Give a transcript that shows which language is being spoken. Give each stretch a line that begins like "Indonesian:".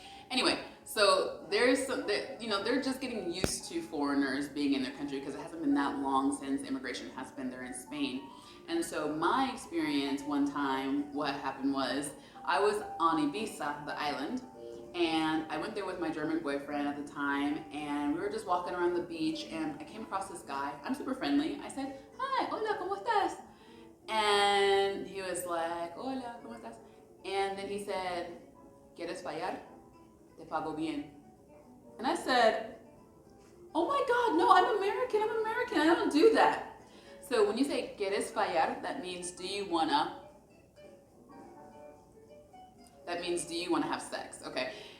English: Anyway, so there's some, they're just getting used to foreigners being in their country because it hasn't been that long since immigration has been there in Spain. And so my experience one time, what happened was I was on Ibiza, the island, and I went there with my German boyfriend at the time, and we were just walking around the beach, and I came across this guy. I'm super friendly. I said, "Hi,
Spanish: hola, ¿cómo estás?"
English: And he was like,
Spanish: "Hola, ¿cómo estás?"
English: And then he said,
Spanish: "¿Quieres fallar? Te pago bien."
English: And I said, "Oh my God, no, I'm American, I don't do that." So when you say
Spanish: "Quieres fallar,"
English: that means do you wanna have sex, okay?